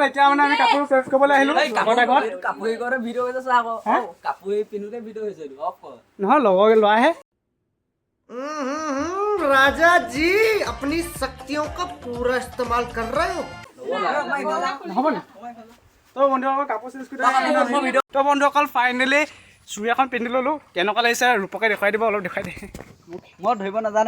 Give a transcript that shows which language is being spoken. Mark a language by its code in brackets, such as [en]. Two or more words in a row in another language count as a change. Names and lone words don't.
[as] এতিয়া মানে আমি কাপোৰ চেঞ্জ কৰিবলৈ আহিলোঁ। নহয় লগৰ ল'ৰাহে। [hi] राजा जी अपनी शक्तियों का पूरा इस्तेमाल कर रहे हो। [as] নহ'ব নি? তো বন্ধুসকল কাপোৰ চেঞ্জ কৰি তো বন্ধুসকল ফাইনেলি চুৰি এখন পিন্ধি ল'লোঁ কেনেকুৱা লাগিছে ৰূপকে দেখুৱাই দিব অলপ দেখুৱাই দে মই ধৰিব নাজানো